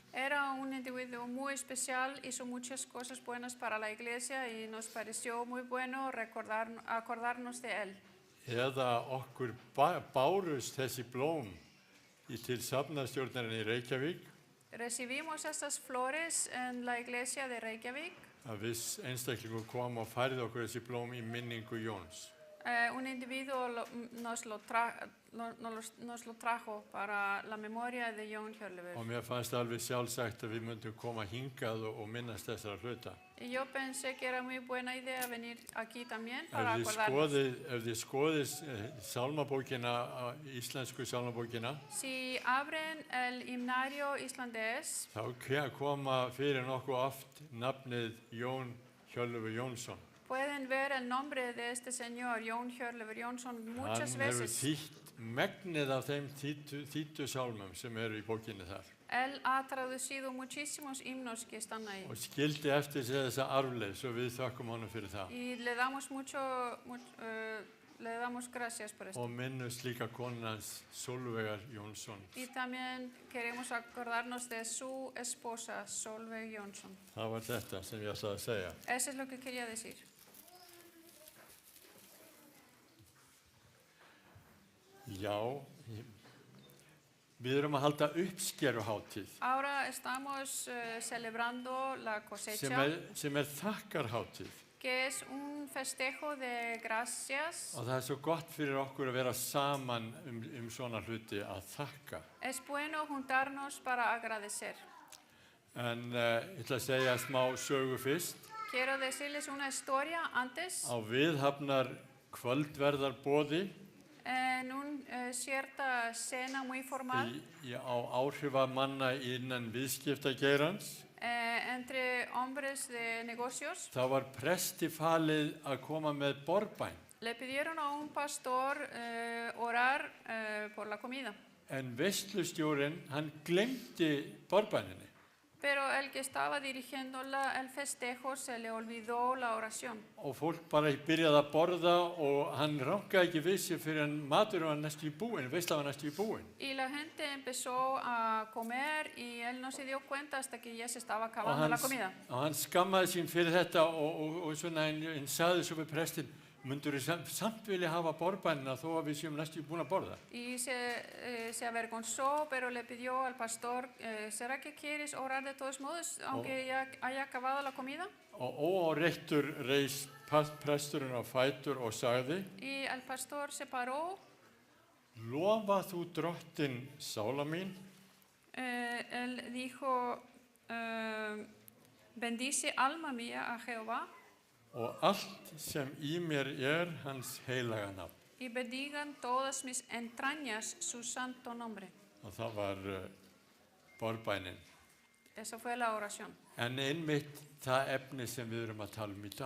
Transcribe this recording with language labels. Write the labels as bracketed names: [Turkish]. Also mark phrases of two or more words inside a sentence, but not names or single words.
[Spanish] Era un individuo muy especial, hizo muchas cosas buenas para la iglesia y nos pareció muy bueno acordarnos de él. [Icelandic] Eða okkur bárust þessi blóm til safnaðarstjórnarinnar í Reykjavík. [Spanish] Recibimos estas flores en la iglesia de Reykjavik. [Icelandic] Að viss einstaklingur kom og færði okkur þessi blóm í minningu Jóns. [Spanish] un individuo nos lo trajo para la memoria de Jón Hjörleifur. [Icelandic] Og mér fannst alveg sjálfsagt að við myndum koma hingað og minnast þessara hluta. [Spanish] Y yo pensé que era muy buena idea venir aquí también para acordarnos. [Icelandic] Ef þið skoðið sálmabókina, íslensku sálmabókina, [Spanish] Si abren el himnario islandés, [Icelandic] þá koma fyrir nokkuð oft nafnið Jón Hjörleifur Jónsson. [Spanish] pueden ver el nombre de este señor, Jón Hjörleifur Jónsson, muchas [Icelandic] Hann hefur [Spanish] veces. [Icelandic] þýtt megnið af þeim þýddu sálmum sem eru í bókinni þar. [Spanish] Él ha traducido muchísimos himnos que están ahí. [Icelandic] Og skildi eftir sig þessa arfleið, svo við þökkum honum fyrir það. [Spanish] Y le damos gracias por esto. [Icelandic] Og minnumst líka konans Sólveigar Jónsson. [Spanish] Y también queremos acordarnos de su esposa, Solveig Jónsson. [Icelandic] Það var þetta sem ég ætlaði að segja. [Spanish] Eso es lo que quería decir. [Icelandic] Já, við erum að halda uppskeruhátíð [Spanish] Ahora estamos celebrando la cosecha, [Icelandic] sem er þakkarhátíð. [Spanish] que es un festejo de gracias. [Icelandic] Og það er svo gott fyrir okkur að vera saman svona hluti að þakka. [Spanish] Es bueno juntarnos para agradecer. [Icelandic] En ég ætla að segja smá sögu fyrst. [Spanish] Quiero decirles una historia antes. [Icelandic] Á viðhafnar kvöldverðarboði [Spanish] En una cierta cena muy formal [Icelandic] á áhrifamanna innan viðskiptageirans, [Spanish] entre hombres de negocios, [Icelandic] þá var presti falið að koma með borðbæn. [Spanish] le pidieron a un pastor orar por la comida. [Icelandic] En veislustjórinn, hann glemdi borðbæninni. [Spanish] Pero el que estaba dirigiendo el festejo se le olvidó la oración. [Icelandic] Og fólk bara byrjaði að borða og hann rankaði ekki við sig fyrir en maturinn var næstu í búinn, veislan var næstu í búinn. [Spanish] Y la gente empezó a comer y él no se dio cuenta hasta que ya se estaba acabando la comida. [Icelandic] Og hann skammaði sín fyrir þetta og svona en sagði svo við prestin, mundur samt vilja hafa borðbænina þó að við séum næstu búin að borða. [Spanish] Y se avergonzó, pero le pidió al pastor, ¿será que quieres orar de todos modos, aunque ya haya acabado la comida? [Icelandic] Og óáreittur reis presturinn á fætur og sagði, [Spanish] Y el pastor se paró, [Icelandic] lofa þú drottin sála mín, [Spanish] él dijo, bendice alma mía a Jehová [Icelandic] og allt sem í mér hans heilaga nafn. [Spanish] y bendigan todas mis entrañas su santo nombre. [Icelandic] Og það var borðbænin. [Spanish] Esa fue la oración. [Icelandic] En einmitt það efni sem við erum að tala í dag.